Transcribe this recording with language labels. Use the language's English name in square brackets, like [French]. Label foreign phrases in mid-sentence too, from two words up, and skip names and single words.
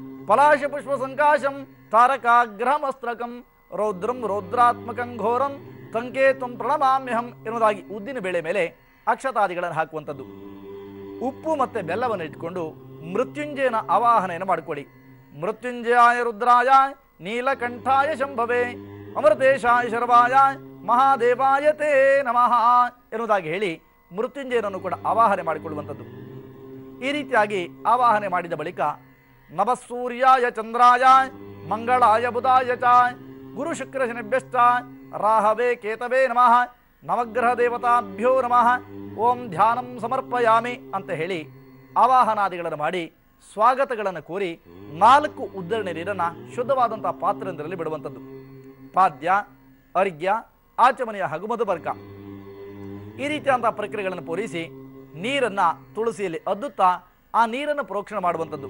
[Sanskrit] ಪಲಾಶ ಪುಷ್ಪ ಸಂಕಾಶಂ ತಾರಕಾಗ್ರಹಮಸ್ತ್ರಕಂ ರೌದ್ರಂ ರೌದ್ರಾತ್ಮಕಂ ಘೋರಂ ಸಂಕೇತಂ ಪ್ರಣಮಾಮ್ಯಹಂ [Kannada] ಎನ್ನುವುದಾಗಿ ಉದ್ದಿನ ಬೇಳೆ ಮೇಲೆ ಅಕ್ಷತಾದಿಗಳನ್ನು ಹಾಕುವಂಥದ್ದು. ಉಪ್ಪು ಮತ್ತು ಬೆಲ್ಲವನ್ನು ಇಟ್ಕೊಂಡು ಮೃತ್ಯುಂಜಯನ ಆವಾಹನೆಯನ್ನು ಮಾಡಿಕೊಳ್ಳಿ. [Sanskrit] ಮೃತ್ಯುಂಜಯಾಯ ರುದ್ರಾಯ ನೀಲಕಂಠಾಯ ಶಂಭವೇ ಅಮೃತೇಶಾಯ ಶರ್ವಾಯ ಮಹಾದೇವಾಯ ತೇ ನಮಃ [Kannada] ಎನ್ನುವುದಾಗಿ ಹೇಳಿ ಮೃತ್ಯುಂಜಯನನ್ನು ಕೂಡ ಆವಾಹನೆ ಮಾಡಿಕೊಳ್ಳುವಂಥದ್ದು. ಈ ರೀತಿಯಾಗಿ ಆವಾಹನೆ ಮಾಡಿದ ಬಳಿಕ [Sanskrit] ನಭಸೂರ್ಯಾಯ ಚಂದ್ರಾಯ ಮಂಗಳಾಯ ಬುಧಾಯ ಚ ಗುರು ಶುಕ್ರ ಶನಿಭ್ಯಶ್ಚ ರಾಹವೇ ಕೇತವೇ ನಮಃ ನವಗ್ರಹ ದೇವತಾಭ್ಯೋ ನಮಃ ಓಂ ಧ್ಯಾನಂ ಸಮರ್ಪಯಾಮಿ [Kannada] ಅಂತ ಹೇಳಿ ಆವಾಹನಾದಿಗಳನ್ನು ಮಾಡಿ ಸ್ವಾಗತಗಳನ್ನು ಕೋರಿ 4 ಉದ್ದರಣೆ ನೀರನ್ನು ಶುದ್ಧವಾದಂಥ ಪಾತ್ರೆಯೊಂದರಲ್ಲಿ ಬಿಡುವಂಥದ್ದು. ಪಾದ್ಯ, ಅರ್ಘ್ಯ, ಆಚಮನೆಯ ಹಗುಮದ ಬರ್ಕ ಈ ರೀತಿಯಾದಂಥ ಪ್ರಕ್ರಿಯೆಗಳನ್ನು ಪೂರೈಸಿ ನೀರನ್ನು ತುಳಸಿಯಲ್ಲಿ ಅದ್ದುತ್ತಾ ಆ ನೀರನ್ನು ಪ್ರೋಕ್ಷಣೆ ಮಾಡುವಂಥದ್ದು.